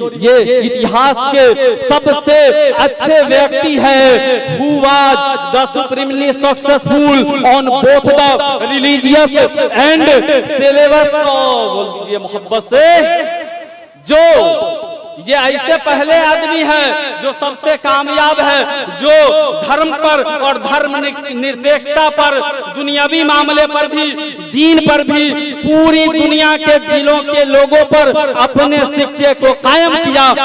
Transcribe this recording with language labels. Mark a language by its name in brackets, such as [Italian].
[Hindi] ये इतिहास के सबसे अच्छे व्यक्ति है। [English] Who was the supremely successful on both the religious and syllabus। [Hindi] बोल दीजिए मोहब्बत से, जो ये ऐसे पहले आदमी है जो सबसे कामयाब है, जो धर्म पर और धर्म निरपेक्षता पर, दुनियावी मामले पर भी, दीन पर भी, पूरी दुनिया के दिलों के लोगों पर अपने सिक्के को कायम किया।